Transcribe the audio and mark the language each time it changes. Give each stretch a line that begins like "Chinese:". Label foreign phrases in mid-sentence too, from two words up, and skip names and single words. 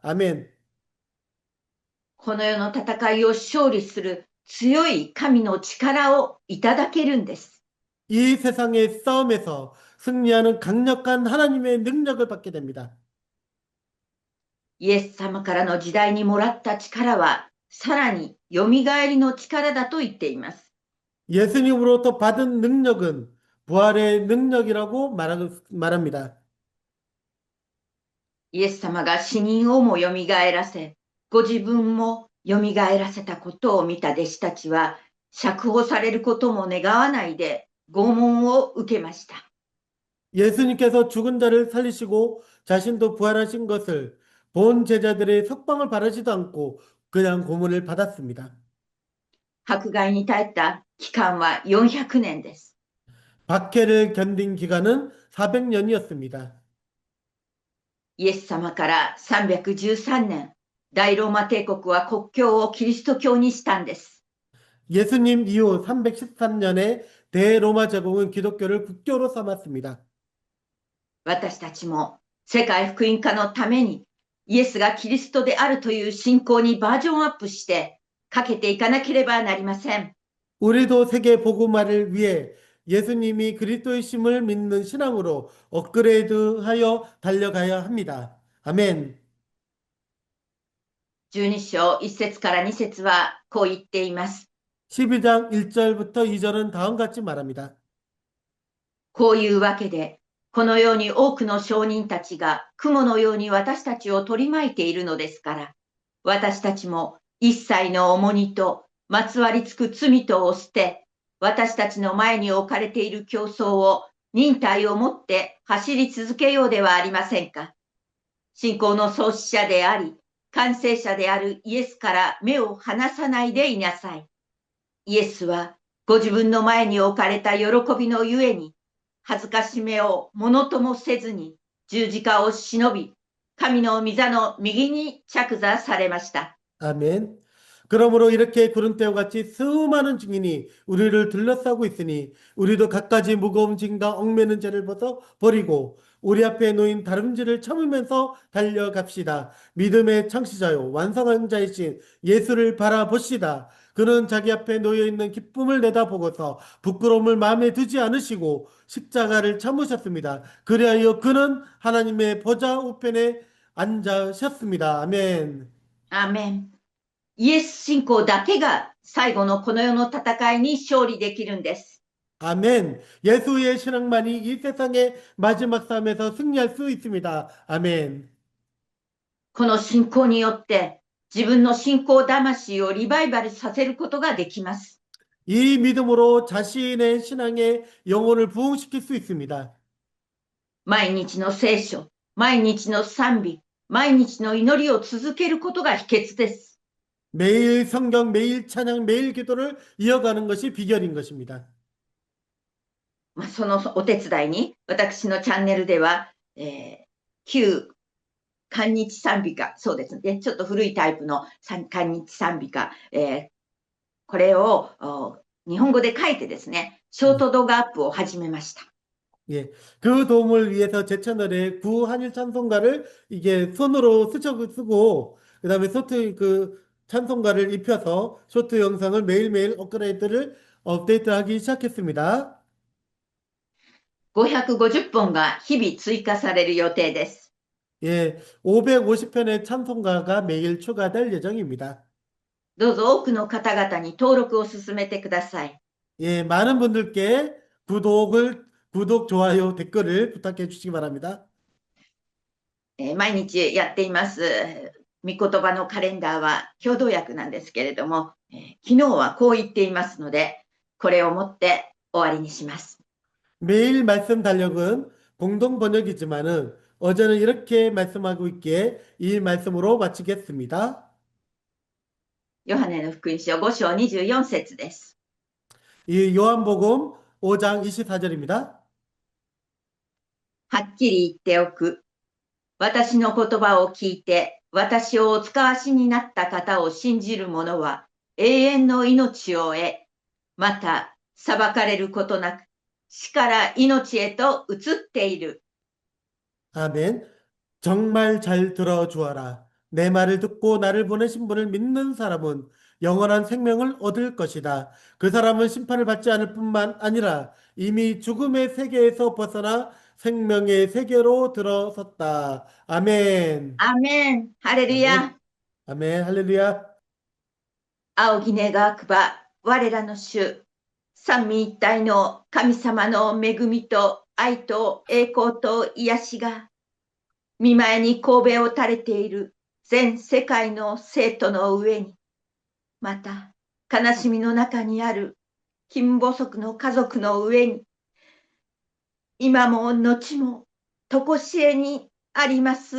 Korean: 아멘.
Japanese: この世の戦いを勝利する強い神の力をいただけるんです。
Korean: 이 세상의 싸움에서 승리하는 강력한 하나님의 능력을 받게 됩니다.
Japanese: イエス様からの時代にもらった力は、さらによみがえりの力だと言っています。
Korean: 예수님으로부터 받은 능력은 부활의 능력이라고 말합니다.
Japanese: イエス様が死人をもよみがえらせ、ご自分もよみがえらせたことを見た弟子たちは、釈放されることも願わないで拷問を受けました。
Korean: 예수님께서 죽은 자를 살리시고 자신도 부활하신 것을 본 제자들의 석방을 바라지도 않고 그냥 고문을 받았습니다.
Japanese: 迫害に耐えた期間は400年です。
Korean: 박해를 견딘 기간은 400년이었습니다.
Japanese: イエス様から313年、大ローマ帝国は国教をキリスト教にしたんです。
Korean: 예수님 이후 313년에 대로마 제국은 기독교를 국교로 삼았습니다.
Japanese: 私たちも世界福音化のためにイエスがキリストであるという信仰にバージョンアップしてかけていかなければなりません。
Korean: 우리도 세계 복음화를 위해 예수님이 그리스도이심을 믿는 신앙으로 업그레이드하여 달려가야 합니다. 아멘.
Japanese: 12 章1節から2節はこう言っています。
Korean: 12장 1절부터 2절은 다음과 같이 말합니다.
Japanese: こういうわけで、このように多くの証人たちが雲のように私たちを取り巻いているのですから、私たちも一切の重荷とまつわりつく罪とを捨て、私たちの前に置かれている競争を忍耐をもって走り続けようではありませんか。信仰の創始者であり、完成者であるイエスから目を離さないでいなさい。イエスはご自分の前に置かれた喜びのゆえに、恥ずかしめをものともせずに十字架を忍び、神の御座の右に着座されました。
Korean: 아멘. 그러므로 이렇게 구름대와 같이 수많은 증인이 우리를 둘러싸고 있으니 우리도 갖가지 무거운 짐과 얽매는 죄를 벗어 버리고 우리 앞에 놓인 다름질을 참으면서 달려갑시다. 믿음의 창시자요 완성한 자이신 예수를 바라봅시다. 그는 자기 앞에 놓여있는 기쁨을 내다보고서 부끄러움을 마음에 두지 않으시고 십자가를 참으셨습니다. 그리하여 그는 하나님의 보좌 우편에 앉으셨습니다. 아멘.
Japanese: アーメン。イエス信仰だけが最後のこの世の戦いに勝利できるんです。
Korean: 아멘. 예수의 신앙만이 이 세상의 마지막 싸움에서 승리할 수 있습니다. 아멘.
Japanese: この信仰によって自分の信仰魂をリバイバルさせることができます。
Korean: 이 믿음으로 자신의 신앙의 영혼을 부흥시킬 수 있습니다.
Japanese: 毎日の聖書、毎日の賛美、毎日の祈りを続けることが秘訣です。
Korean: 매일 성경, 매일 찬양, 매일 기도를 이어가는 것이 비결인 것입니다.
Japanese: そのお手伝いに私のチャンネルでは、旧韓日賛美歌、そうですね、ちょっと古いタイプの韓日賛美歌、これを日本語で書いてですね、ショート動画アップを始めました。
Korean: 예, 그 도움을 위해서 제 채널에 구한일 찬송가를 이게 손으로 쓰고 그다음에 그 찬송가를 입혀서 쇼트 영상을 매일매일 업데이트하기 시작했습니다.
Japanese: 550 本が日々追加される予定です。
Korean: 예, 550편의 찬송가가 매일 추가될 예정입니다.
Japanese: どうぞ多くの方々に登録を進めてください。
Korean: 예, 많은 분들께 구독, 좋아요, 댓글을 부탁해 주시기 바랍니다.
Japanese: 毎日やっています。御言葉のカレンダーは共同訳なんですけれども、昨日はこう言っていますので、これをもって終わりにします。
Korean: 매일 말씀 달력은 공동 번역이지만은 어제는 이렇게 말씀하고 있기에 이 말씀으로 마치겠습니다.
Japanese: ヨハネの福音書5章24節です。
Korean: 이 요한복음 5장 24절입니다.
Japanese: はっきり言っておく。私の言葉を聞いて、私をお使わしになった方を信じる者は永遠の命を得、また裁かれることなく、死から命へと移っている。
Korean: 아멘. 정말 잘 들어주어라. 내 말을 듣고 나를 보내신 분을 믿는 사람은 영원한 생명을 얻을 것이다. 그 사람은 심판을 받지 않을 뿐만 아니라 이미 죽음의 세계에서 벗어나 생명의 세계로 들어섰다. 아멘.
Japanese: アメン。ハレルヤ。
Korean: 아멘. 아멘. 할렐루야.
Japanese: 仰ぎ願くば、我らの主、三位一体の神様の恵みと愛と栄光と癒しが、見前に神戸を垂れている全世界の生徒の上に、また悲しみの中にある貧細の家族の上に、今も後もとこしえにありますように。